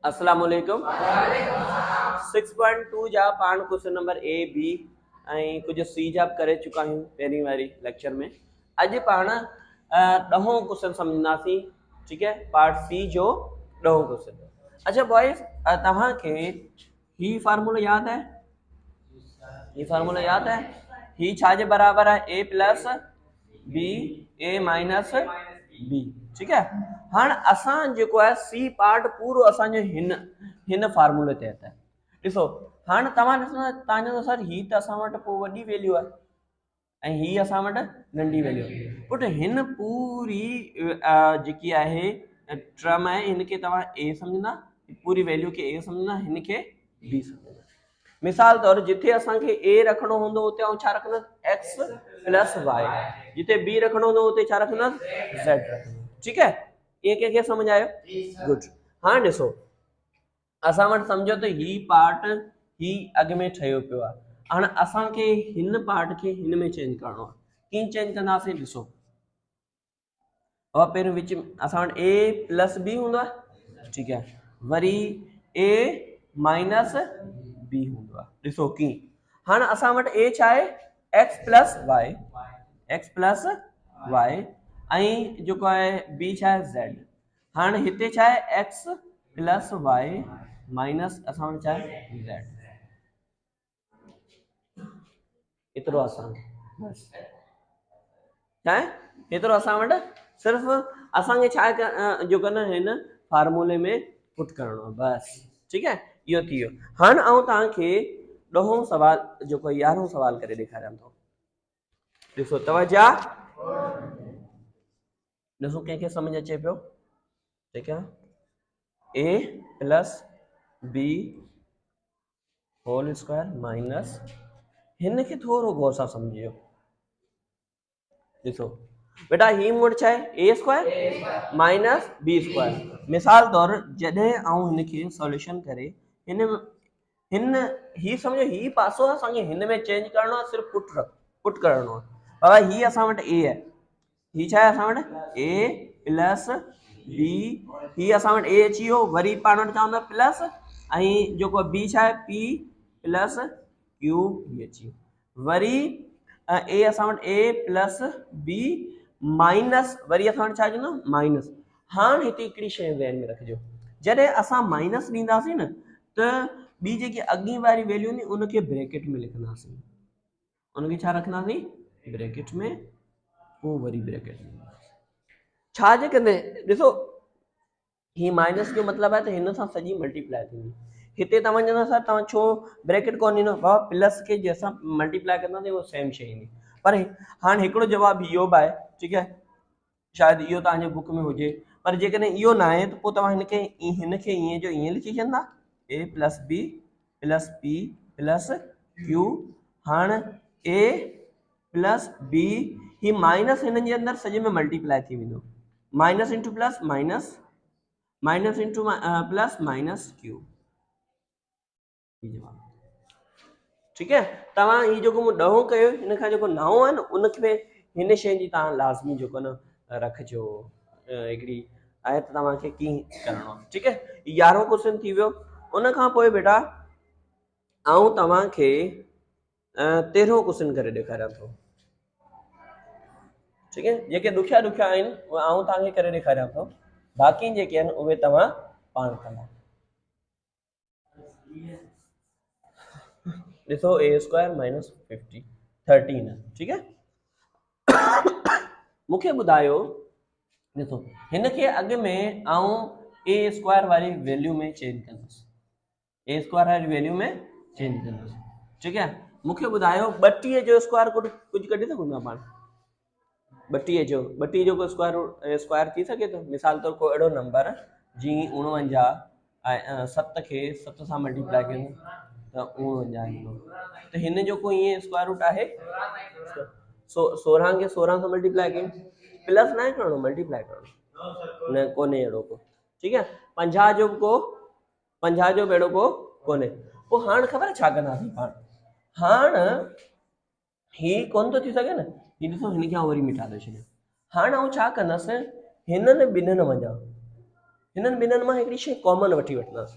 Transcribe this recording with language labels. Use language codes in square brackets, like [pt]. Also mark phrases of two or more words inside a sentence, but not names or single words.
[ar] السلام علیکم. [sd] 6.2 जा पाण [en] question number A B [sd] ऐं कुछ सी जा करे चुका आहियूं पहिरीं वारी लेक्चर में। अॼु पाण ॾहों क्वेश्चन सम्झंदासीं, [ur] ٹھیک ہے, [en] part C [sd] जो ॾहों क्वेश्चन। अच्छा बॉयज़, तव्हांखे ही फार्मूला याद है? [ur] یہ فارمولا یاد ہے? [sd] ही छा जे बराबर है? [en] A plus B A minus B, [ur] ٹھیک ہے. [sd] हाँ असां जेको है सी पार्ट पूरो असांजो हिन फार्मूले तहत है। ॾिसो हाणे तव्हां ॾिसो तव्हांजो सर ही त असां वटि पोइ वॾी वैल्यू आहे ऐं ही असां वटि नंढी वैल्यू आहे। पुट हिन पूरी जेकी आहे टर्म आहे हिनखे तव्हां ए सम्झंदा, पूरी वैल्यू खे ए सम्झंदा, हिनखे बी सम्झंदा। मिसाल तौर जिथे असांखे ए रखणो हूंदो उते आउं छा रखंदुसि? [en] X plus Y. [sd] जिथे बी रखणो हूंदो उते छा रखंदुसि? ज़ेड रखंदुसि, [ur] ٹھیک ہے. [sd] ये कंहिंखे समझ आयो? गुड। हाँ ॾिसो असां वटि सम्झो त ही पार्ट ही अॻ में ठहियो पियो आहे। हाणे असांखे हिन पार्ट खे हिन में चेंज करणो आहे। कीअं चेंज कंदासीं? ॾिसो और पहिरियों विच असां वटि [en] A plus B [sd] हूंदो आहे, [ur] ٹھیک ہے, [sd] वरी [en] A minus B [sd] हूंदो आहे। ॾिसो कीअं हाणे असां वटि ए छा आहे? [en] X plus Y, X plus Y ऐं जेको आहे बी छा आहे? ज़ेड। [sd] हाणे हिते छा आहे? [en] X plus Y minus असां वटि छा आहे? ज़ेड। [sd] एतिरो आसान बस छा आहे? एतिरो असां वटि सिर्फ़ु असांखे छा जेको न हिन फार्मूले में पुट करणो आहे बस, [ur] ٹھیک ہے. [sd] इहो थी वियो। हाणे आउं तव्हांखे ॾहों सवाल जेको 11हों सवाल करे ॾेखारियां थो। ॾिसो तवज्जा, ॾिसो कंहिंखे समझ अचे पियो? [ur] ٹھیک ہے, [en] A plus B whole square minus [sd] हिन खे थोरो गौर सां सम्झियो। ॾिसो बेटा ही मूं वटि छा आहे? [en] A square minus B square. [sd] मिसाल तौर जॾहिं आउं हिनखे सॉल्यूशन करे हिन ही सम्झो ही पासो असांखे हिन में चेंज करणो आहे, सिर्फ़ु पुट करणो आहे। बाबा ही असां वटि ए आहे, ही छा आहे असां वटि? [en] A plus B, [sd] ही असां वटि ए अची वियो, वरी पाण वटि चवंदा प्लस ऐं जेको बी छा आहे? [en] P plus Q [sd] बी अची वियो, वरी ए असां वटि [en] A plus B minus [sd] वरी असां वटि छा चवंदा? माइनस। हाणे हिते हिकिड़ी शइ ज़हन में रखिजो, जॾहिं असां माइनस ॾींदासीं न त ॿी जेकी अॻी वारी वैल्यू नी उनखे ब्रैकेट में लिखंदासीं, उनखे छा रखंदासीं? ब्रैकेट में, पोइ वरी ब्रैकेट में छा जे कंदे? ॾिसो ही माइनस जो मतिलबु आहे त हिन सां सॼी मल्टीप्लाई थींदी। हिते तव्हां चवंदा सर तव्हां छो ब्रैकेट कोन ॾिनो? बाबा प्लस खे जंहिंसां मल्टीप्लाई कंदासीं उहो सेम शइ ईंदी। पर हाणे हिकिड़ो जवाबु इहो बि आहे, [ur] ٹھیک ہے, [sd] शायदि इहो तव्हांजे बुक में हुजे, पर जेकॾहिं इहो न आहे त पोइ तव्हां हिनखे ईअं जो ईअं लिखी छॾंदा, [en] A plus B plus P plus Q. [sd] हाणे [en] A plus B [sd] ही माइनस हिननि जे अंदरि सॼे में मल्टीप्लाई थी वेंदो, [en] minus into plus minus, minus into plus minus Q, [ur] ٹھیک ہے. [sd] तव्हां ही जेको मूं ॾहों कयो हिन खां जेको नओं आहे न उनखे हिन शइ जी तव्हां लाज़मी जेको न रखिजो, हिकिड़ी आहे त तव्हांखे कीअं करिणो आहे, [ur] ٹھیک ہے. [sd] 11हों क्वेश्चन थी वियो। उन खां पोइ बेटा आउं तव्हांखे 13हों क्वेश्चन करे ॾेखारियां थो, [ur] ٹھیک ہے. [sd] जेके ॾुखिया आहिनि उहे आउं तव्हांखे करे ॾेखारियां थो, बाक़ी जेके आहिनि उहे तव्हां पाण कंदा। [en] ॾिसो A square minus 13, [ur] ٹھیک ہے. [sd] मूंखे ॿुधायो, ॾिसो हिनखे अॻ में आउं [en] A square [sd] वारी वैल्यू में चेंज कंदुसि, [en] A square [sd] वारी वैल्यू में चेंज कंदुसि, [ur] ٹھیک ہے. [sd] मूंखे ॿुधायो 32 जो स्क्वायर कुझु कढी सघूं था पाण? 32 जो स्क्वायर थी सघे थो? मिसाल तौर को अहिड़ो नंबर जीअं 49 ऐं 7 खे 7 सां मल्टीप्लाई कयूं त 49 ईंदो, त हिन जो को ईअं स्क्वायर रूट आहे? 16 खे 16 सां मल्टीप्लाई कयूं, प्लस न करणो, मल्टीप्लाई करणो, न कोन्हे अहिड़ो को, [ur] ٹھیک ہے. [sd] 50 जो बि अहिड़ो को कोन्हे। पोइ हाणे ख़बर छा कंदासीं पाण? हाणे ही कोन थो थी सघे न, ही ॾिसो हिनखे आउं वरी मिटा थो छॾियां। हाणे आउं छा कंदसि? हिननि ॿिन्हिनि वञा, हिननि ॿिन्हिनि मां हिकिड़ी शइ कॉमन वठी वठंदासीं।